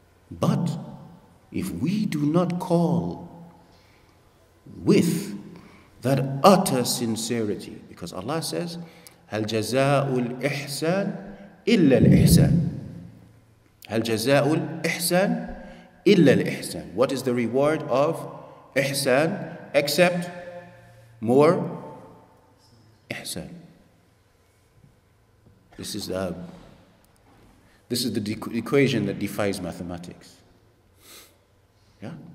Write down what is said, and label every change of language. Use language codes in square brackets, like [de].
[en] But if we do not call with that utter sincerity, because Allah says, [ar] هل جزاء الإحسان إلا الإحسان. هل جزاء الإحسان إلا الإحسان. [en] What is the reward of ihsan except more ihsan? This is the equation that defies mathematics. Yeah?